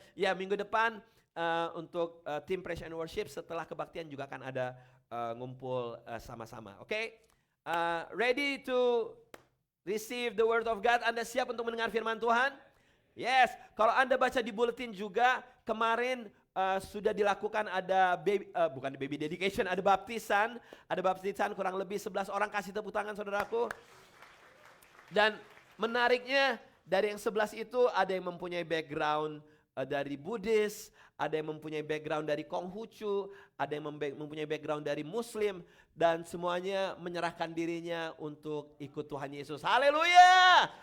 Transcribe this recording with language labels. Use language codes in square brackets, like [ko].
[id] Ya, minggu depan untuk tim Praise and Worship setelah kebaktian juga akan ada ngumpul sama-sama. Oke? [en] Ready to receive the word of God? [id] Anda siap untuk mendengar firman Tuhan? Yes. Kalau Anda baca di bulletin juga, kemarin sudah dilakukan ada bukan baby dedication, ada baptisan kurang lebih 11 orang. Kasih tepuk tangan saudaraku. Dan menariknya dari yang 11 itu ada yang mempunyai background dari Buddhis, ada yang mempunyai background dari Konghucu, ada yang mempunyai background dari Muslim, dan semuanya menyerahkan dirinya untuk ikut Tuhan Yesus. Haleluya!